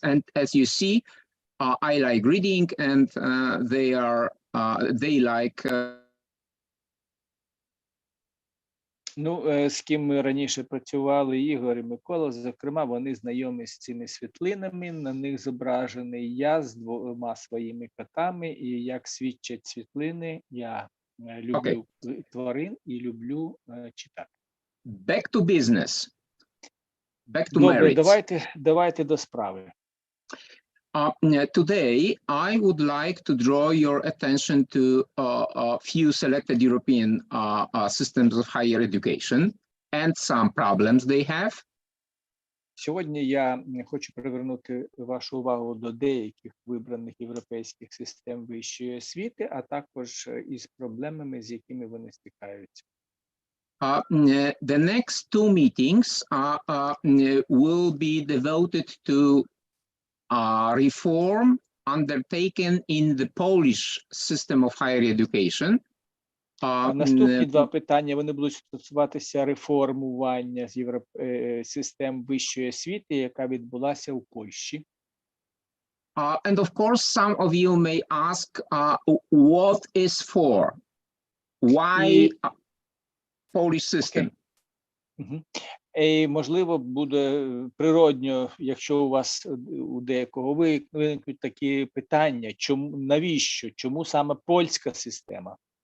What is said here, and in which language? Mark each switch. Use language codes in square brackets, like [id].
[en] And as you see, I like reading, and they like. [uk] Ну, з ким ми раніше працювали, Ігор і Микола, зокрема, вони знайомі з цими світлинами, на них зображений я з двома своїми котами, і як свідчать світлини, я люблю тварин і люблю читати. [en] Back to business. back to [uk] Добре, [en] merits. [uk] давайте до справи. [en] Today, I would like to draw your attention to a few selected European systems of higher education and some problems they have. [uk] Сьогодні я хочу привернути вашу увагу до деяких вибраних європейських систем вищої освіти, а також із проблемами, з якими вони стикаються. [en] The next two meetings will be devoted to reform undertaken in the Polish system of higher education. [uk] Наступні два питання, вони будуть стосуватися реформування систем вищої освіти, яка відбулася у Польщі. [en] And of course, some of you may ask, what is for? Why Polish system? [uk] І, можливо, буде природньо, якщо у вас у декого виникнуть такі питання, чому, навіщо, чому саме польська система?